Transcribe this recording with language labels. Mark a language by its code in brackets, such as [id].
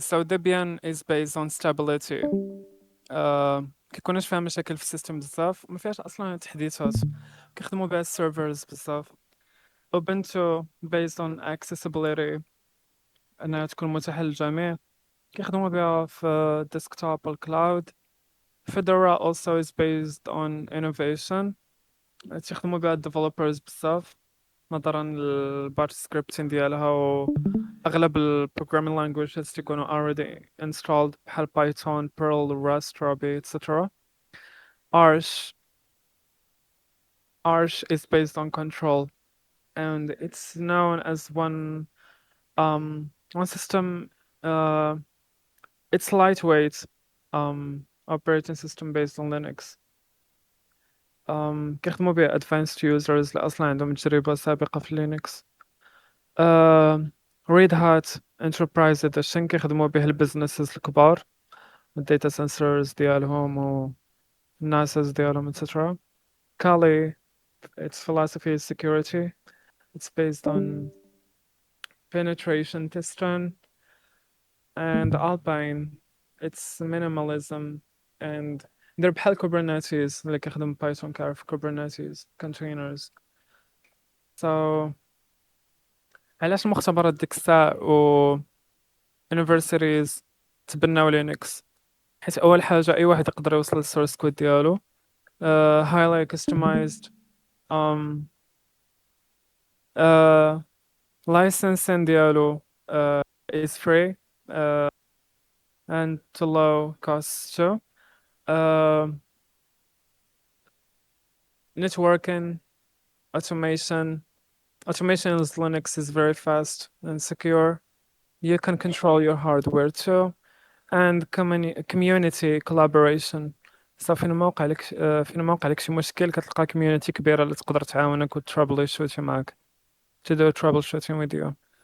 [en] So Debian is based on stability. [ar] كيكونش فيها مشاكل في السيستم بزاف، وما فيهاش اصلا تحديثات، كيخدموا بها السيرفرز بزاف. [en] Ubuntu based on accessibility، [ar] انها تكون متاحة للجميع، كيخدموا بها في الديسكتوب والكلاود. [en] Fedora also is based on innovation. [ar] تيخدموا بها developers بزاف نظرا للباتش سكريبتين ديالها، واغلب programming languages تيكونوا [en] already installed [ar] بحال بايثون، بيرل، راست، روبي etc. [en] Arch Arch is based on control, and it's known as one system. It's lightweight operating system based on Linux. [ar] كيخدموا به advanced users اللي أصلا عندهم تجربة سابقة في لينكس. Red Hat Enterprise Edition كيخدموا به البزنسز الكبار، الداتا سنسرز ديالهم والناسز ديالهم etc. [en] Kali, its philosophy is security. It's based on penetration testing. And Alpine, it's minimalism. And they're [ar] بحال Kubernetes اللي كيخدم بايثون كيعرف Kubernetes containers. So علاش المختبرات ديك الساعة و universities تبناو لينكس؟ حيت أول حاجة أي واحد يقدر يوصل للsource code ديالو. [en] highly customized. um uh licensing ديالو is free and to low cost too. Um networking, automation. Automation in Linux is very fast and secure. You can control your hardware too. And community collaboration. [ar] فين ما وقع لك فين ما وقع لك شي مشكل كتلقى community كبيرة اللي تقدر تعاونك و trouble shoot معاك [en] to do troubleshooting with you.